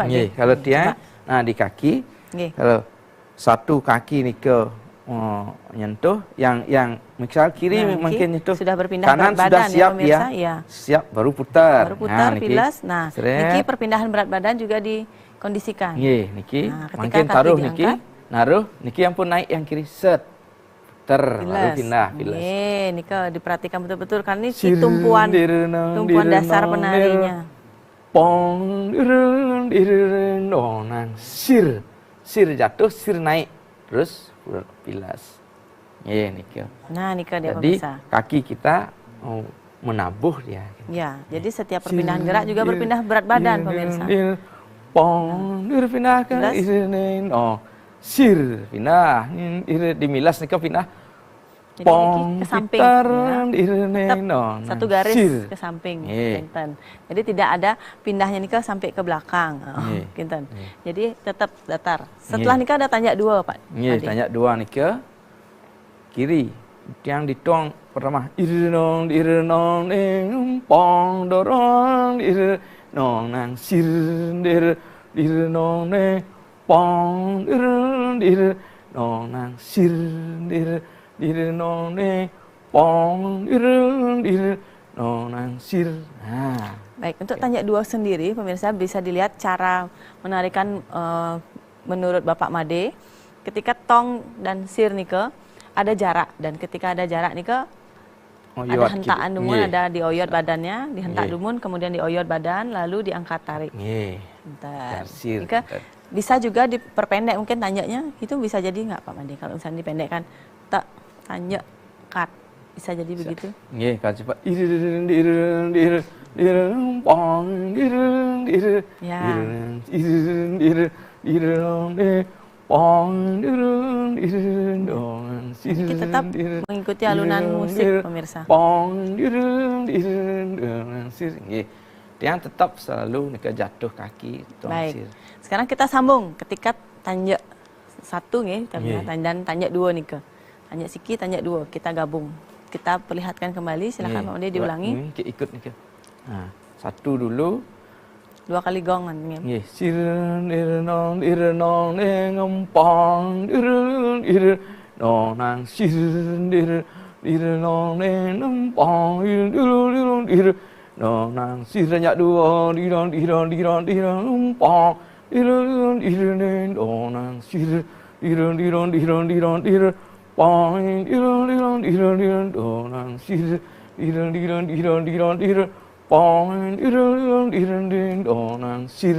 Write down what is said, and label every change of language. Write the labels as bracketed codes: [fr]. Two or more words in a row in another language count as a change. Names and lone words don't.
[id] Kalau tiang, nah di kaki, kalau satu kaki nih ke nyentuh, yang misal kiri mungkin nyentuh, sudah berpindah kanan berat sudah badan, siap ya, pemirsa, siap baru putar, pilas. Nah, niki perpindahan berat badan juga dikondisikan. Niki, mungkin taruh niki, naruh niki yang pun naik yang kiri set. Lalu pindah, pilas. Nika diperhatikan betul-betul kan ini tumpuan dasar penarinya. Pong direng sir jatuh, sir naik, terus pilas. Nika. Nah, Nika dia jadi pemirsa. kaki kita menabuh dia. Ya, jadi setiap perpindahan gerak juga berpindah berat badan pemirsa. Pong dipindahkan sir pindah, dimilas nika pindah. Pong ke samping, satu garis ke samping, kinten. Jadi tidak ada pindahnya nika sampai ke belakang, kinten. Jadi tetap datar. Setelah nika ada tanjak dua Pak. Tanjak dua nika kiri, yang ditong pertama irnong pong dorong irnong nang sir irnong pong irnong nang sir dirnong pong dirnong sir. Baik, untuk tanjak dua sendiri pemirsa bisa dilihat cara menarikan menurut Bapak Made. Ketika tong dan sir nike ada jarak, dan ketika ada jarak nike ada hentaan dumun, ada dioyot badannya, dihentak dumun, kemudian dioyot badan, lalu diangkat tarik. Nike bisa juga diperpendek mungkin tanjaknya, itu bisa jadi nggak Pak Made kalau misalnya dipendekkan tak tanjak cut, bisa jadi begitu. Kalau cepat kita tetap mengikuti alunan musik pemirsa. Yang tetap selalu nika jatuh kaki. Baik. Sekarang kita sambung ketika tanjak satu dan tanjak dua nika. Tanjak siki, tanjak dua, kita gabung. Kita perlihatkan kembali, silakan Pak Made diulangi. Ikut nika. Satu dulu. Dua kali gong kan. Sir dirnong dirnong ngempong dirnong nang sir dirnong ngempong dirnong nang sir tanjak dua dirong ngempong dirnong nang sir dirong pong dirong sir dirong pong dirong sir.